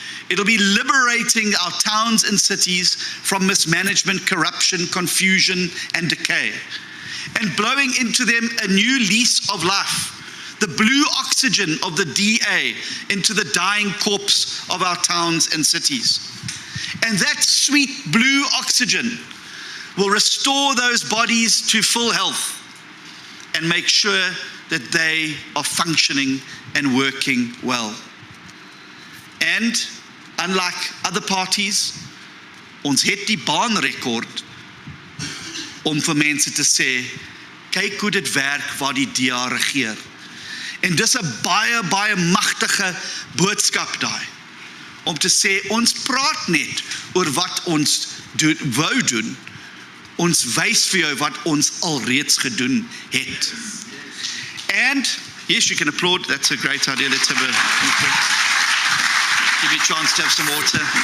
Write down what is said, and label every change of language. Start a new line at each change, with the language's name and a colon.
English: It'll be liberating our towns and cities from mismanagement, corruption, confusion, and decay, and blowing into them a new lease of life, the blue oxygen of the DA into the dying corpse of our towns and cities. And that sweet blue oxygen will restore those bodies to full health and make sure that they are functioning and working well. And unlike other parties,
Afrikaans: ons het die baanrekord om vir mense te sê, kyk hoe dit werk waar die DA regeer. En dis 'n baie magtige boodskap daai. Om te sê, ons praat net oor wat ons wou doen. Ons wys vir jou wat ons alreeds gedoen het.
English: And, yes, you can applaud, that's a great idea. Let's have a give you a chance to have some water.